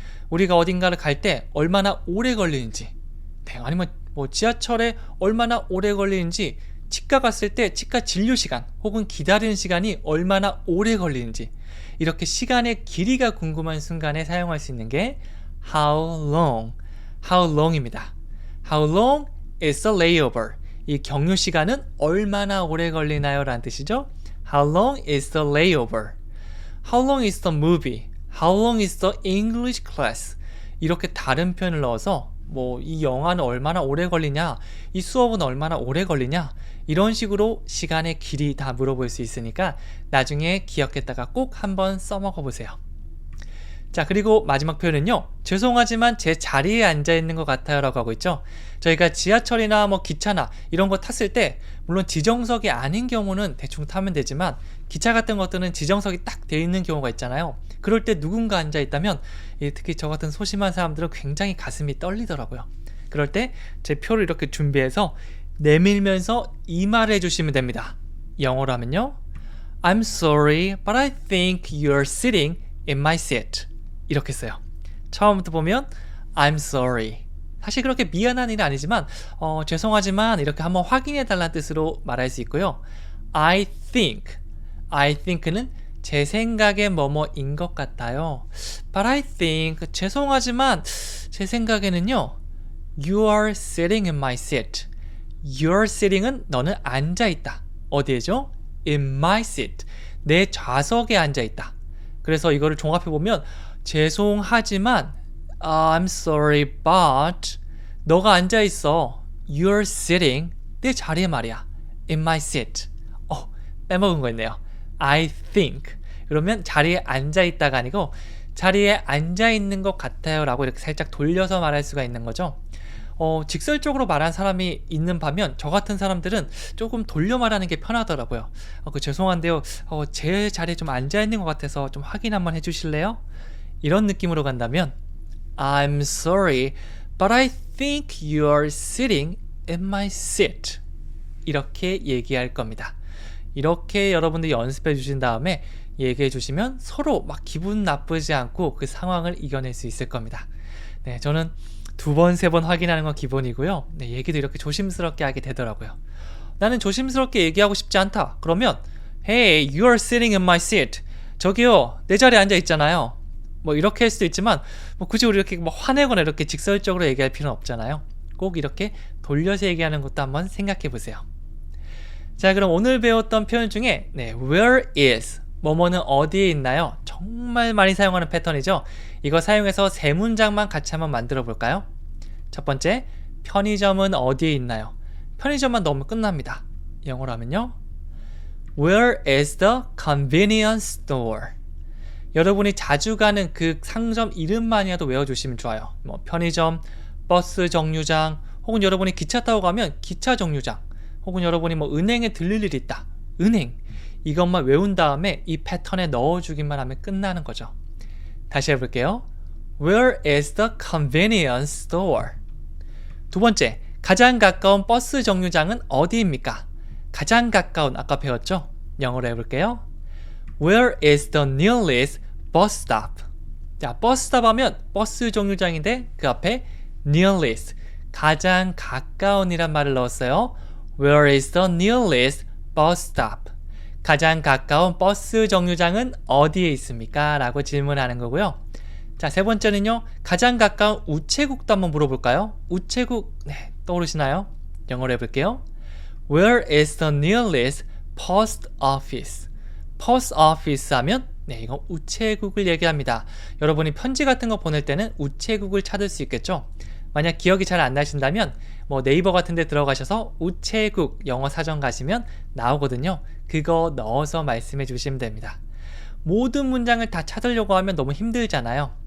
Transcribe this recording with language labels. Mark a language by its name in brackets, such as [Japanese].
[Korean] 우리가 어딘가를 갈 때 얼마나 오래 걸리는지, 아니면 뭐 지하철에 얼마나 오래 걸리는지, 치과 갔을 때 치과 진료 시간 혹은 기다리는 시간이 얼마나 오래 걸리는지, 이렇게 시간의 길이가 궁금한 순간에 사용할 수 있는 게 how long입니다. [English] How long is the layover? [Korean] 이 경유 시간은 얼마나 오래 걸리나요? 라는 뜻이죠. [English] How long is the layover? How long is the movie? How long is the English class? [Korean] 이렇게 다른 표현을 넣어서 뭐 이 영화는 얼마나 오래 걸리냐, 이 수업은 얼마나 오래 걸리냐, 이런 식으로 시간의 길이 다 물어볼 수 있으니까 나중에 기억했다가 꼭 한번 써먹어 보세요. 자, 그리고 마지막 표현은요. 죄송하지만 제 자리에 앉아 있는 것 같아요 라고 하고 있죠. 저희가 지하철이나 뭐 기차나 이런 거 탔을 때 물론 지정석이 아닌 경우는 대충 타면 되지만 기차 같은 것들은 지정석이 딱 돼 있는 경우가 있잖아요. 그럴 때 누군가 앉아 있다면 특히 저 같은 소심한 사람들은 굉장히 가슴이 떨리더라고요. 그럴 때 제 표를 이렇게 준비해서 내밀면서 이 말을 해주시면 됩니다. 영어로 하면요. [English] I'm sorry, but I think you're sitting in my seat. [Korean] 이렇게 써요. 처음부터 보면 [English] I'm sorry. [Korean] 사실 그렇게 미안한 일은 아니지만 죄송하지만 이렇게 한번 확인해 달라는 뜻으로 말할 수 있고요. [English] I think [Korean] I think는 제 생각에 뭐뭐인 것 같아요. [English] But I think [Korean] 죄송하지만 제 생각에는요. [English] You are sitting in my seat. You're sitting [Korean] 은 너는 앉아있다. 어디에죠? [English] In my seat. [Korean] 내 좌석에 앉아있다. 그래서 이거를 종합해보면 죄송하지만 [English] I'm sorry but [Korean] 너가 앉아있어. [English] You're sitting [Korean] 내 자리에 말이야. [English] In my seat. [Korean] 빼먹은 거 있네요. [English] I think [Korean] 그러면 자리에 앉아있다가 아니고 자리에 앉아있는 것 같아요 라고 이렇게 살짝 돌려서 말할 수가 있는 거죠. 직설적으로 말한 사람이 있는 반면 저 같은 사람들은 조금 돌려 말하는 게 편하더라고요. 죄송한데요. 제 자리에 좀 앉아있는 것 같아서 좀 확인 한번 해주실래요? 이런 느낌으로 간다면 [English] I'm sorry, but I think you are sitting in my seat. [Korean] 이렇게 얘기할 겁니다. 이렇게 여러분들이 연습해 주신 다음에 얘기해 주시면 서로 막 기분 나쁘지 않고 그 상황을 이겨낼 수 있을 겁니다. 네, 저는 2번, 3번 확인하는 건 기본이고요. 네, 얘기도 이렇게 조심스럽게 하게 되더라고요. 나는 조심스럽게 얘기하고 싶지 않다. 그러면 [English] Hey, you are sitting in my seat. [Korean] 저기요, 내 자리에 앉아 있잖아요. 뭐 이렇게 할 수도 있지만 뭐 굳이 우리 이렇게 뭐 화내거나 이렇게 직설적으로 얘기할 필요는 없잖아요. 꼭 이렇게 돌려서 얘기하는 것도 한번 생각해 보세요. 자, 그럼 오늘 배웠던 표현 중에 [English] where is [Korean] 뭐뭐는 어디에 있나요? 정말 많이 사용하는 패턴이죠. 이거 사용해서 3문장만 같이 한번 만들어 볼까요? 첫 번째, 편의점은 어디에 있나요? 편의점만 넣으면 끝납니다. 영어로 하면요, [English] Where is the convenience store? [Korean] 여러분이 자주 가는 그 상점 이름만이라도 외워주시면 좋아요. 뭐 편의점, 버스 정류장, 혹은 여러분이 기차 타고 가면 기차 정류장, 혹은 여러분이 뭐 은행에 들릴 일이 있다. 은행. 이것만 외운 다음에 이 패턴에 넣어주기만 하면 끝나는 거죠. 다시 해볼게요. [English] Where is the convenience store? [Korean] 두 번째, 가장 가까운 버스 정류장은 어디입니까? 가장 가까운, 아까 배웠죠? 영어로 해볼게요. [English] Where is the nearest bus stop? [Korean] 자, 버스 스탑 하면 버스 정류장인데 그 앞에 nearest, 가장 가까운이란 말을 넣었어요. [English] Where is the nearest bus stop? [Korean] 가장 가까운 버스 정류장은 어디에 있습니까? 라고 질문하는 거고요. 자, 세 번째는요, 가장 가까운 우체국도 한번 물어볼까요? 우체국, 떠오르시나요? 영어로 해볼게요. [English] Where is the nearest post office? [Korean] post office 하면 이건 우체국을 얘기합니다. 여러분이 편지 같은 거 보낼 때는 우체국을 찾을 수 있겠죠? 만약 기억이 잘 안 나신다면 뭐 네이버 같은 데 들어가셔서 우체국 영어 사전 가시면 나오거든요. 그거 넣어서 말씀해 주시면 됩니다. 모든 문장을 다 찾으려고 하면 너무 힘들잖아요.